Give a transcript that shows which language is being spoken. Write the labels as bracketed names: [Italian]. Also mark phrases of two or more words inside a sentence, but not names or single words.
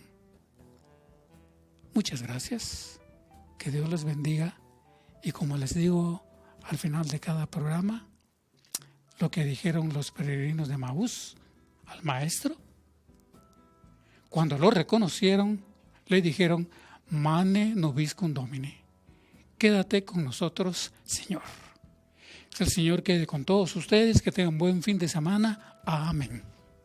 [Spanish] Muchas gracias, que Dios les bendiga, y como les digo al final de cada programa, lo que dijeron los peregrinos de Emaús al Maestro, cuando lo reconocieron, le dijeron: [Latin] Mane nobiscum Domine, [Spanish] quédate con nosotros, Señor. Que el Señor quede con todos ustedes, que tengan buen fin de semana. Amén.